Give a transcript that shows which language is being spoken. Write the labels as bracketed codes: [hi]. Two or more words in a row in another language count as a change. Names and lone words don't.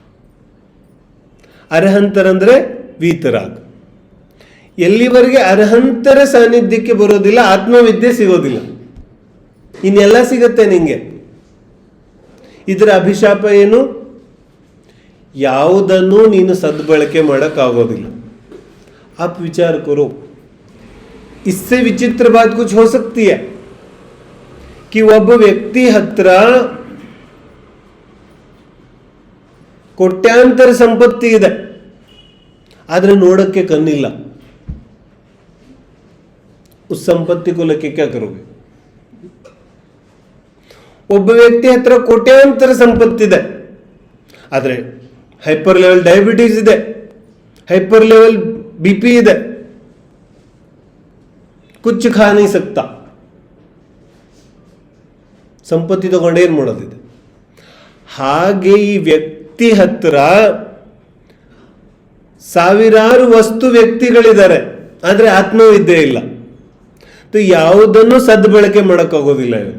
[kn] ಅರ್ಹಂತರಂದ್ರೆ ವೀತರಾಗ್. ಎಲ್ಲಿವರೆಗೆ ಅರ್ಹಂತರ ಸಾನ್ನಿಧ್ಯಕ್ಕೆ ಬರೋದಿಲ್ಲ ಆತ್ಮವಿದ್ಯೆ ಸಿಗೋದಿಲ್ಲ. ಇನ್ನೆಲ್ಲ ಸಿಗತ್ತೆ ನಿಂಗೆ. ಇದರ ಅಭಿಶಾಪ ಏನು? ಯಾವುದನ್ನು ನೀನು ಸದ್ಬಳಕೆ ಮಾಡೋಕ್ಕಾಗೋದಿಲ್ಲ. [hi] आप विचार करो, इससे विचित्र बात कुछ हो सकती है कि [kn] ಒಬ್ಬ ವ್ಯಕ್ತಿ ಹತ್ರ ಕೋಟ್ಯಾಂತರ ಸಂಪತ್ತಿ ಇದೆ, ಆದ್ರೆ ನೋಡಕ್ಕೆ ಕಣ್ಣಿಲ್ಲ. [hi] उस संपत्ति को लेके क्या करोगे? [kn] ಒಬ್ಬ ವ್ಯಕ್ತಿ ಹತ್ರ ಕೋಟ್ಯಾಂತರ ಸಂಪತ್ತಿದೆ, ಆದ್ರೆ [en] hyper level diabetes [kn] ಇದೆ, [en] hyper level BP [kn] ಇದೆ, [hi] कुछ खा नहीं सकता. [kn] ಸಂಪತ್ತಿ ತಗೊಂಡು ಏನ್ ಮಾಡೋದಿದೆ? ಹಾಗೆ ಈ ವ್ಯಕ್ತಿ ಹತ್ರ ಸಾವಿರಾರು ವಸ್ತು ವ್ಯಕ್ತಿಗಳಿದ್ದಾರೆ, ಆದ್ರೆ ಆತ್ಮವಿದ್ಯೆ ಇಲ್ಲ. ಯಾವುದನ್ನು ಸದ್ಬಳಕೆ ಮಾಡೋಕ್ಕಾಗೋದಿಲ್ಲ.